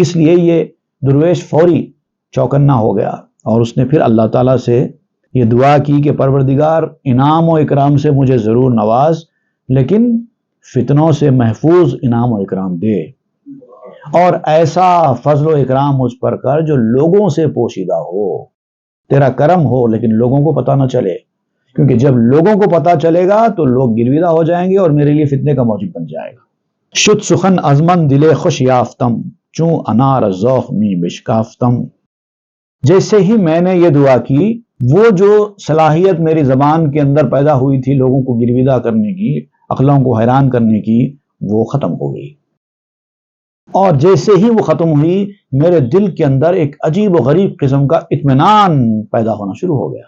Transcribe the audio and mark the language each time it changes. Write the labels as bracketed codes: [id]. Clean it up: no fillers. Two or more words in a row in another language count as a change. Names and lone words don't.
[ur] اس لیے یہ درویش فوری چوکنا ہو گیا اور اس نے پھر اللہ تعالیٰ سے یہ دعا کی کہ پروردگار انعام و اکرام سے مجھے ضرور نواز، لیکن فتنوں سے محفوظ انعام و اکرام دے، اور ایسا فضل و اکرام مجھ پر کر جو لوگوں سے پوشیدہ ہو، تیرا کرم ہو لیکن لوگوں کو پتہ نہ چلے، کیونکہ جب لوگوں کو پتہ چلے گا تو لوگ گرویدہ ہو جائیں گے اور میرے لیے فتنے کا موجب بن جائے گا۔ [fa] شد سخن از من دل خوش یافتم چوں انار ذوق می بشکافتم۔ [ur] جیسے ہی میں نے یہ دعا کی، وہ جو صلاحیت میری زبان کے اندر پیدا ہوئی تھی لوگوں کو گرویدہ کرنے کی، عقلوں کو حیران کرنے کی، وہ ختم ہو گئی۔ اور جیسے ہی وہ ختم ہوئی، میرے دل کے اندر ایک عجیب و غریب قسم کا اطمینان پیدا ہونا شروع ہو گیا۔